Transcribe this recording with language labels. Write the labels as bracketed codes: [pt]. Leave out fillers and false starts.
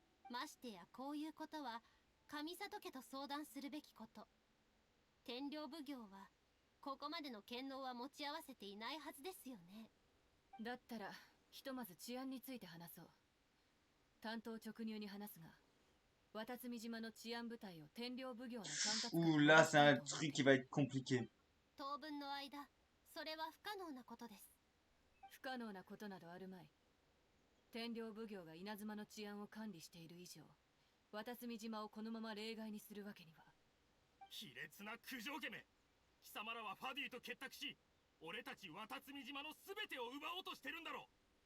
[ja] ましてやこういうことは上里家と相談するべきこと。天領奉行はここまでの権能は持ち合わせていないはずですよね。だったらひとまず治安について話そう。単刀直入に話すが、渡積島の治安部隊を天領奉行の管轄 [fr] Ouh, là, c'est un truc qui va être compliqué. [ja] 当分の間、それは不可能なことです。不可能なことなどあるまい。天領奉行が稲妻の治安を管理している以上、渡積島をこのまま例外にするわけには。卑劣な九条家め、貴様らはファディと結託し、俺たち渡積島の全てを奪おうとしてるんだろう。